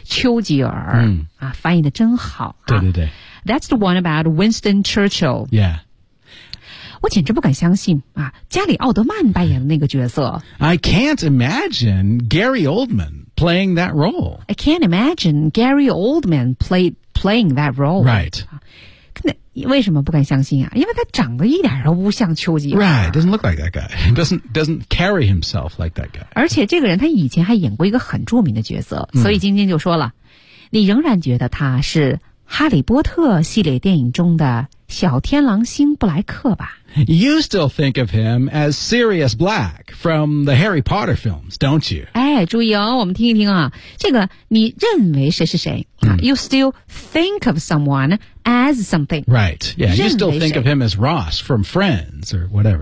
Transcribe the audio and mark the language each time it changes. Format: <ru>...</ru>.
<zh>丘吉尔、啊、翻译的真好、啊。对对对。</zh> <en>That's the one about Winston Churchill. Yeah.</en> <zh>我简直不敢相信、啊、加里奥德曼扮演的那个角色。</zh> <en>I can't imagine Gary Oldman playing that role. I can't imagine Gary Oldman playing that role. Right.</en> <zh>为什么不敢相信啊因为他长得一点都不像丘吉尔。</zh> <en>Right, doesn't look like that guy. Doesn't carry himself like that guy.</en> <zh>而且这个人他以前还演过一个很著名的角色、所以晶晶就说了你仍然觉得他是哈利波特系列电影中的小天狼星布莱克吧。</zh> <en>You still think of him as Sirius Black from the Harry Potter films, don't you?</en> <zh>哎，注意哦，我们听一听啊，这个你认为谁是谁、</zh> <en>You still think of someone as something. Right, yeah, you still think of him as Ross from Friends or whatever.</en>